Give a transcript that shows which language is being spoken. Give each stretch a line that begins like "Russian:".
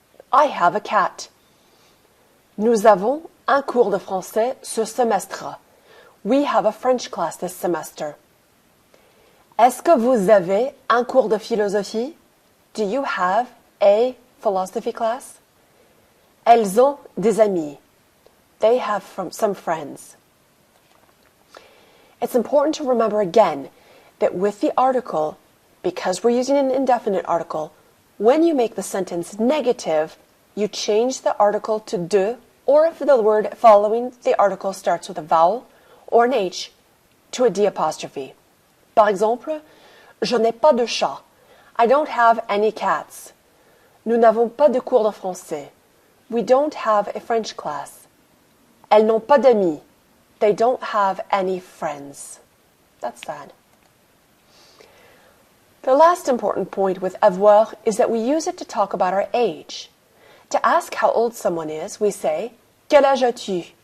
English: I have a cat.
French: Nous avons un cours de français ce semestre.
English: We have a French class this semester.
French: Est-ce que vous avez un cours de philosophie?
English: Do you have a philosophy class?
French: Elles ont des amis.
English: They have some friends. It's important to remember again that with the article, because we're using an indefinite article, when you make the sentence negative, you change the article to de, or if the word following the article starts with a vowel or an H, to a D apostrophe.
French: Par exemple, je n'ai pas de chat.
English: I don't have any cats.
French: Nous n'avons pas de cours de français.
English: We don't have a French class.
French: Elles n'ont pas d'amis.
English: They don't have any friends. That's sad. The last important point with avoir is that we use it to talk about our age. To ask how old someone is, we say,
French: quel âge as-tu?